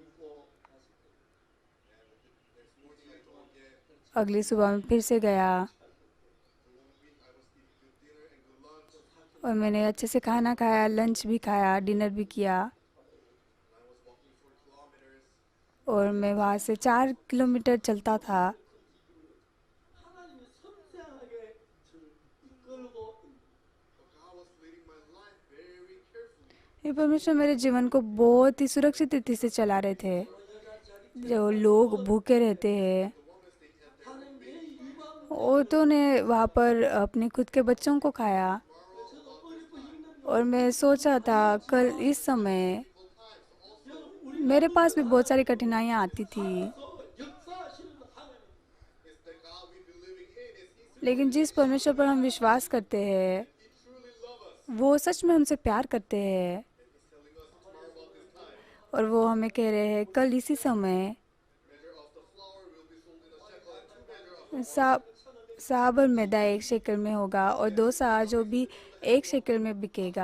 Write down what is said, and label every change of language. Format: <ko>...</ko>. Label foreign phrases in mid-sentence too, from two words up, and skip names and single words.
<hi>अगली सुबह मैं फिर से गया और मैंने अच्छे से खाना खाया, लंच भी खाया, डिनर भी किया। और मैं वहाँ से 4 किलोमीटर चलता था।</hi> <ko>하나님이 섬세하게 저를 이끌고</ko> <hi>ये परमेश्वर मेरे जीवन को बहुत ही सुरक्षित रीति से चला रहे थे। जो लोग भूखे रहते हैं,</hi> <ko>하나님 내 입안</ko> <hi>औरतों ने वहाँ पर अपने खुद के बच्चों को खाया।</hi> <ko>저도 어렵고 힘든</ko> <hi>और मैं सोचा था कल इस समय मेरे पास भी बहुत सारी कठिनाइयाँ आती थी,</hi> <ko>역사하시는 하나님</ko> <hi>लेकिन जिस परमेश्वर पर हम विश्वास करते हैं वो सच में हमसे प्यार करते हैं। और वो हमें कह रहे हैं कल इसी समय सा साबर मैदा 1 शेकल में होगा और 2 सा जो भी 1 शेकल में बिकेगा।</hi>